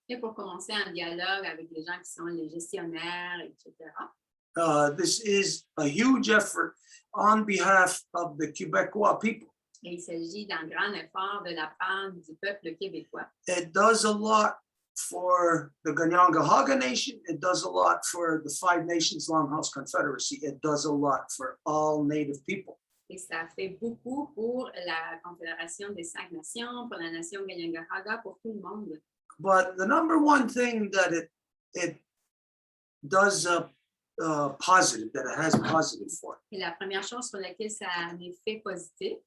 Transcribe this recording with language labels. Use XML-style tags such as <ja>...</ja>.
<fr>Et pour commencer un dialogue avec les gens qui sont les gestionnaires, etc.</fr> <en>This is a huge effort on behalf of the Quebecois people.</en> <fr>Et il s'agit d'un grand effort de la part du peuple québécois.</fr> <en>It does a lot for the Ganyangahaga Nation. It does a lot for the Five Nations Longhouse Confederacy. It does a lot for all Native people.</en> <fr>Et ça fait beaucoup pour la Confédération des 5 Nations, pour la nation Ganyangahaga, pour tout le monde.</fr> <en>But the number one thing that it does positive, that it has positive for,</en> <fr>Et la première chose sur laquelle ça a un effet positif,</fr>